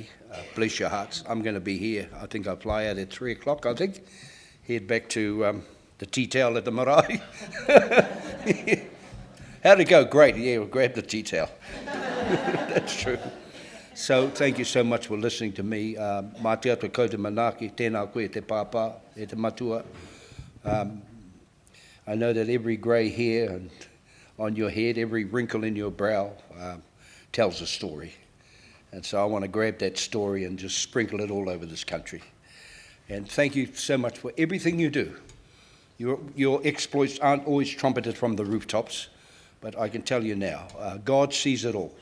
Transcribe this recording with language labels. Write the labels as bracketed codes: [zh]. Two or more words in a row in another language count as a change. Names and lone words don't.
[en] Bless your hearts. I'm going to be here. I think I'll fly out at 3 o'clock, I think. Head back to the tea towel at the marae. How'd it go? Great. Yeah, we'll grab the tea towel. That's true. So thank you so much for listening to me. [mi] Mā te atua koutou manaaki, tēnā koe te pāpā, e te matua. [en] I know that every grey hair and on your head, every wrinkle in your brow tells a story. And so I want to grab that story and just sprinkle it all over this country. And thank you so much for everything you do. Your exploits aren't always trumpeted from the rooftops, but I can tell you now, God sees it all.